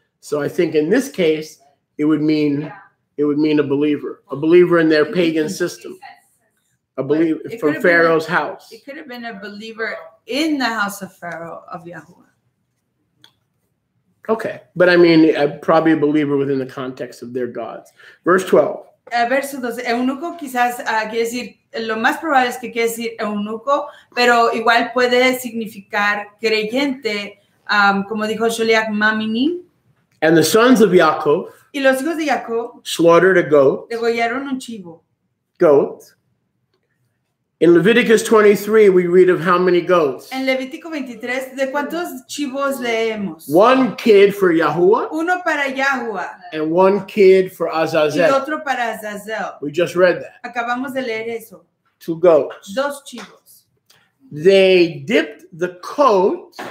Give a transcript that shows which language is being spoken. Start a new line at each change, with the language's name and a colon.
English: So I think in this case, it would mean a believer in their pagan system, a believer It from could have been Pharaoh's house. It could have been a believer in the house of Pharaoh of Yahuwah. Okay, but I mean, probably a believer within the context of their gods. Verse 12.
Spanish: Verso 12. Eunuco quizás quiere decir, lo más probable es que quiere decir eunuco, pero igual puede significar creyente, como dijo Sholiach Mamini.
English: And the sons of Yaakov
Spanish: Y los hijos de Jacob
English: slaughtered a goat.
Spanish: degollaron un chivo.
English: In Leviticus 23, we read of how many goats?
Spanish: En Levítico 23, ¿de cuántos chivos leemos?
English: One kid for Yahuwah
Spanish: Uno para Yahuwah
English: and one kid for
Spanish: y
English: Azazel.
Spanish: otro para Azazel.
English: We just read that.
Spanish: Acabamos de leer eso.
English: 2 goats.
Spanish: Dos chivos.
English: They dipped the coat